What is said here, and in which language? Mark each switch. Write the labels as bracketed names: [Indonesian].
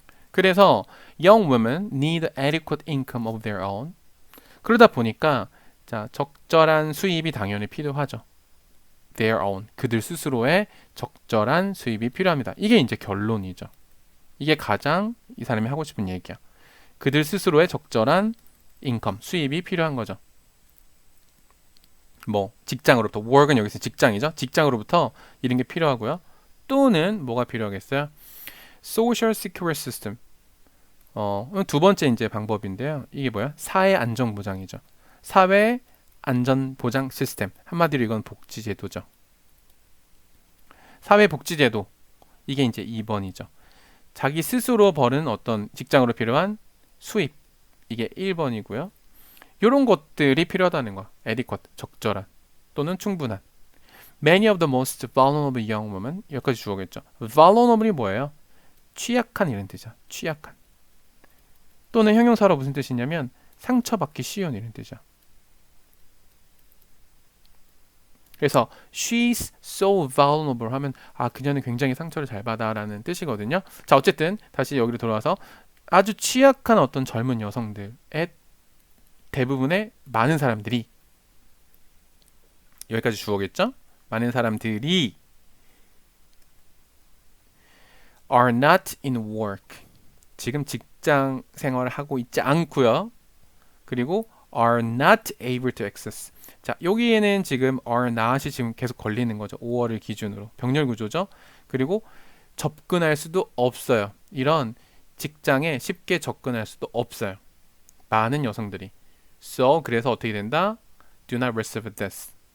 [English] 그래서 young women need adequate income of their own. [Korean] 그러다 보니까 자, 적절한 수입이 당연히 필요하죠. [English] their own. [Korean] 그들 스스로의 적절한 수입이 필요합니다. 이게 이제 결론이죠. 이게 가장 이 사람이 하고 싶은 얘기야. 그들 스스로의 적절한 인컴, 수입이 필요한 거죠. 뭐 직장으로부터, work은 여기서 직장이죠. 직장으로부터 이런 게 필요하고요. 또는 뭐가 필요하겠어요? [English] social security system. [Korean] 두 번째 이제 방법인데요. 이게 뭐야? 사회 안전 보장이죠. 사회 안전 보장 시스템. 한마디로 이건 복지 제도죠. 사회 복지 제도. 이게 이제 2번이죠. 자기 스스로 버는 어떤 직장으로 필요한 수입. 이게 1번이고요. 이런 것들이 필요하다는 거야. adequate, 적절한 또는 충분한. [English] Many of the most vulnerable young women. [Korean] 여기까지 주어겠죠. vulnerable이 뭐예요? 취약한 이런 뜻이야. 취약한. 또는 형용사로 무슨 뜻이냐면 상처받기 쉬운 이런 뜻이야. 그래서 [English] she's so vulnerable [Korean] 하면 그녀는 굉장히 상처를 잘 받아라는 뜻이거든요. 자, 어쨌든 다시 여기로 돌아와서 아주 취약한 어떤 젊은 여성들의 대부분의 많은 사람들이 여기까지 주어겠죠? 많은 사람들이 [English] are not in work. [Korean] 지금 직장 생활을 하고 있지 않고요. [English] 그리고 are not able to access. [Korean] 자, 여기에는 지금 are not이 지금 계속 걸리는 거죠. 5월을 기준으로. 병렬 구조죠. 그리고 접근할 수도 없어요. 이런 직장에 쉽게 접근할 수도 없어요. 많은 여성들이. So, 그래서 어떻게 된다? [English] Do not receive this.